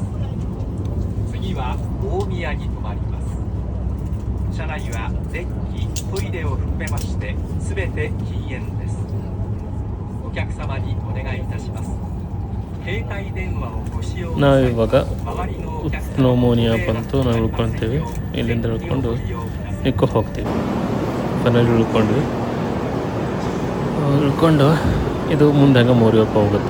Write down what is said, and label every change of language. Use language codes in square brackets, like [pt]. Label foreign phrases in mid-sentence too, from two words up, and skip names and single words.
[ja] 次は大宮に停まります。車内は電気、トイレを含めまして全て禁煙です。お客様にお願いいたします。携帯電話をご使用の際 [kn] ನಾವಿವಾಗ [ja] 周りのお客様 [kn] ಸ್ನೋಮೋನಿಯಾ ಬಂತು. ನಾವು ಉಳ್ಕೊಳ್ತೀವಿ. ಇಲ್ಲಿಂದ ಇಳ್ಕೊಂಡು ನಿಕ್ಕೋ ಹೋಗ್ತೀವಿ. ಫೈನಲ್ ಇಳ್ಕೊಂಡ್ವಿ. ಇಳ್ಕೊಂಡು ಇದು ಮುಂದೆ ಮೋರಿಯೋಕ ಹೋಗುತ್ತೆ.